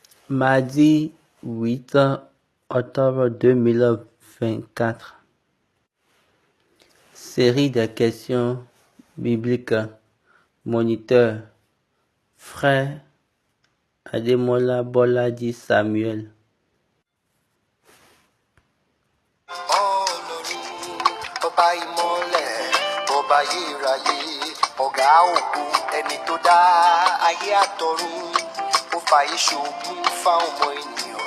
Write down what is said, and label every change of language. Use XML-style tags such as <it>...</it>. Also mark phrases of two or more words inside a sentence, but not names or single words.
<fr>Mardi 8 octobre 2024. Série de questions bibliques. Moniteur. Frère Ademola Boladi Samuel.</fr> <yo>Ọba ìmọ́lẹ̀, ọba ayérayé, ọ̀gá ògo, ẹni tó dá ayé àtọ̀run, ó fàyè ṣògùn fáwọn ọmọ ènìyàn.</yo>